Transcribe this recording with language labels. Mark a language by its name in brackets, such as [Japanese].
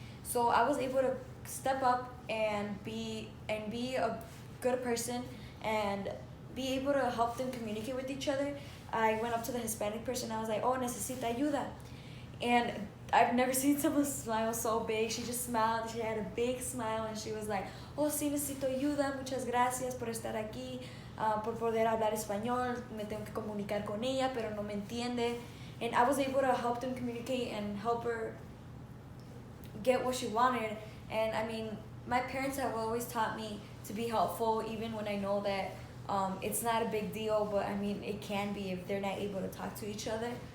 [English] So I was able to step up and be a good person and be able to help them communicate with each other. I went up to the Hispanic person and I was like, [Spanish] "Oh, necesita ayuda," [English] and I've never seen someone smile so big. She just smiled. She had a big smile and she was like, [Spanish] "Oh, sí, necesito ayuda. Muchas gracias por estar aquí, por poder hablar español. Me tengo que comunicar con ella, pero no me entiende." [English] And I was able to help them communicate and help her get what she wanted. And I mean, my parents have always taught me to be helpful, even when I know that it's not a big deal, but I mean, it can be if they're not able to talk to each other.